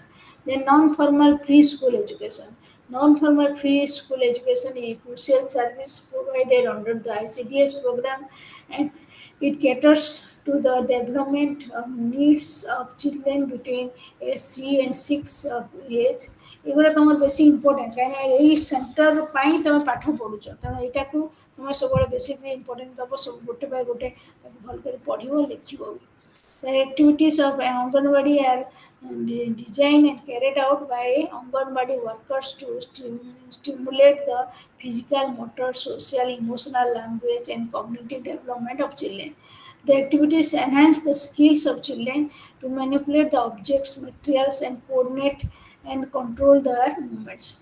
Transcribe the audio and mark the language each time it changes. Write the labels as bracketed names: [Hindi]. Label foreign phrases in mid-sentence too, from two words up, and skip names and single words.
[English] Then non-formal preschool education. Non-formal preschool education is a crucial service provided under the ICDS program, and it caters to the development of needs of children between age 3 and 6 of age. [Odia] ଏଗୁଡ଼ା ତୁମର ବେଶୀ ଇମ୍ପୋର୍ଟାଣ୍ଟ, କାହିଁକିନା ଏଇ ସେଣ୍ଟର ପାଇଁ ତୁମେ ପାଠ ପଢ଼ୁଛ, ତେଣୁ ଏଇଟାକୁ ତୁମେ ସବୁବେଳେ ବେସିକଲି ଇମ୍ପୋର୍ଟାଣ୍ଟ ଦେବ, ସବୁ ଗୋଟେ ବାଇ ଗୋଟେ ତାକୁ ଭଲ କରି ପଢ଼ିବ ଲେଖିବ ବି. [English] The activities of Anganwadi are designed and carried out by Anganwadi workers to stimulate the physical, motor, social, emotional, language, and cognitive development of children. The activities enhance the skills of children to manipulate the objects, materials, and coordinate and control their movements.